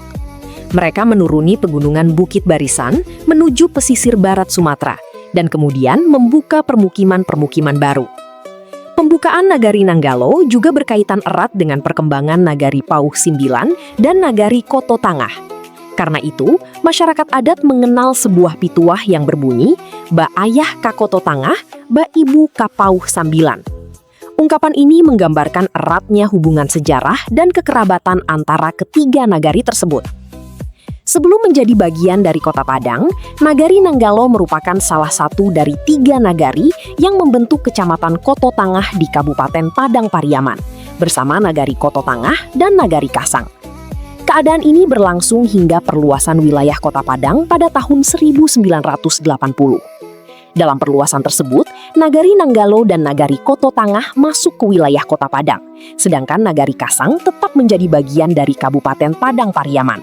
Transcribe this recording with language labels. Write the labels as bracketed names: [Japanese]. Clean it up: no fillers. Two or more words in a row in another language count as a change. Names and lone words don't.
[Indonesian] Mereka menuruni pegunungan Bukit Barisan menuju pesisir barat Sumatera, dan kemudian membuka permukiman-permukiman baru. Pembukaan Nagari Nanggalo juga berkaitan erat dengan perkembangan Nagari Pauh Sembilan dan Nagari Koto Tangah. Karena itu, masyarakat adat mengenal sebuah pituah yang berbunyi, [Minangkabau] "Ba ayah ka Koto Tangah, ba ibu ka Pauh Sambilan." [Indonesian] Ungkapan ini menggambarkan eratnya hubungan sejarah dan kekerabatan antara ketiga nagari tersebut. Sebelum menjadi bagian dari Kota Padang, Nagari Nanggalo merupakan salah satu dari 3 nagari yang membentuk Kecamatan Koto Tangah di Kabupaten Padang Pariaman, bersama Nagari Koto Tangah dan Nagari Kasang. Keadaan ini berlangsung hingga perluasan wilayah Kota Padang pada tahun 1980. Dalam perluasan tersebut, Nagari Nanggalo dan Nagari Koto Tangah masuk ke wilayah Kota Padang, sedangkan Nagari Kasang tetap menjadi bagian dari Kabupaten Padang Pariaman.